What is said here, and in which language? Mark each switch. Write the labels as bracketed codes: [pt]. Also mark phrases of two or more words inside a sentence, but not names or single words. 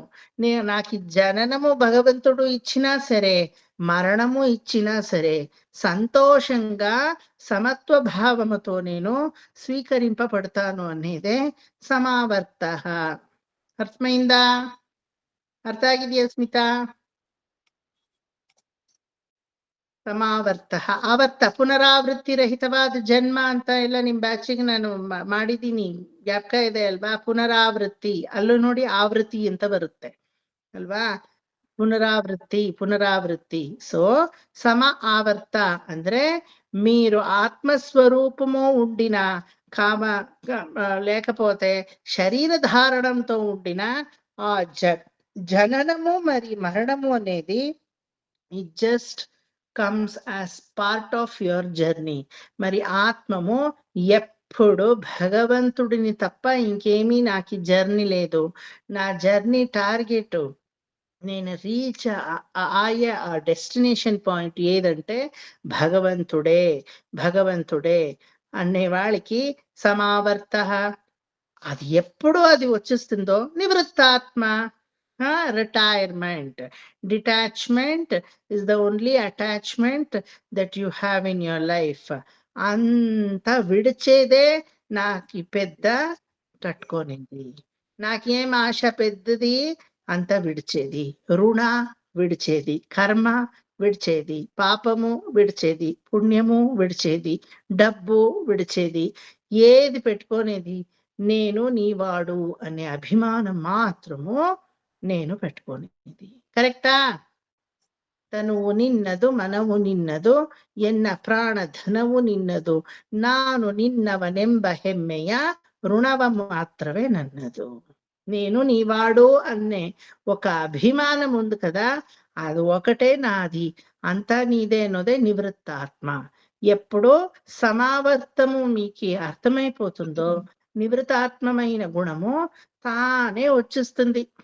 [te] నాకు జననము భగవంతుడు ఇచ్చినా సరే, మరణము ఇచ్చినా సరే సంతోషంగా సమత్వ భావముతో నేను స్వీకరింపబడతాను అనేదే సమావర్త. అర్థమైందా? అర్థ ಆಗಿದೆಯಾ ಸ್ಮಿತಾ? [kn] ಸಮಾವರ್ತ ಆವರ್ತ ಪುನರಾವೃತ್ತಿ ರಹಿತವಾದ ಜನ್ಮ ಅಂತ ಎಲ್ಲ ನಿಮ್ ಬ್ಯಾಚಿಗೆ ನಾನು ಮಾಡಿದ್ದೀನಿ, ಜ್ಞಾಪಕ ಇದೆ ಅಲ್ವಾ? ಪುನರಾವೃತ್ತಿ ಅಲ್ಲೂ ನೋಡಿ ಆವೃತ್ತಿ ಅಂತ ಬರುತ್ತೆ ಅಲ್ವಾ? [te] పునరావృత్తి. సో సమ ఆవర్త అంటే మీరు ఆత్మస్వరూపము ఉండిన కామ లేకపోతే శరీర ధారణంతో ఉండిన ఆ జననము మరి మరణము అనేది [en] it just comes as part of your journey. [te] మరి ఆత్మము ఎప్పుడు భగవంతుడిని తప్ప ఇంకేమీ నాకు జర్నీ లేదు. నా [en] journey target [te] నేను రీచ్ అయ్యే ఆ [en] destination point [te] ఏదంటే భగవంతుడే భగవంతుడే అనే వాళ్ళకి సమావర్త అది ఎప్పుడు అది వచ్చేస్తుందో నివృత్తాత్మ, రిటైర్మెంట్. [en] detachment is the only attachment that you have in your life. [te] అంతా విడిచేదే నాకు పెద్ద కట్టుకోనింది. నాకేం ఆశ పెద్దది, అంతా విడిచేది. రుణ విడిచేది, కర్మ విడిచేది, పాపము విడిచేది, పుణ్యము విడిచేది, డబ్బు విడిచేది. ఏది పెట్టుకోనేది నేను నీవాడు అనే అభిమానం మాత్రము నేను పెట్టుకోనేది. కరెక్టా? [kn] ತನುವು ನಿನ್ನದು, ಮನವು ನಿನ್ನದು, ಎನ್ನ ಪ್ರಾಣ ಧನವು ನಿನ್ನದು, ನಾನು ನಿನ್ನವನೆಂಬ ಹೆಮ್ಮೆಯ ಋಣವ [te] మాత్రమే నన్నదు. నేను నీవాడు అనే ఒక అభిమానం ఉంది కదా, అది ఒకటే నాది, అంతా నీదే అన్నదే నివృత్తాత్మ. ఎప్పుడో సమావర్తము మీకు అర్థమైపోతుందో నివృత్తాత్మమైన గుణము తానే వచ్చేస్తుంది.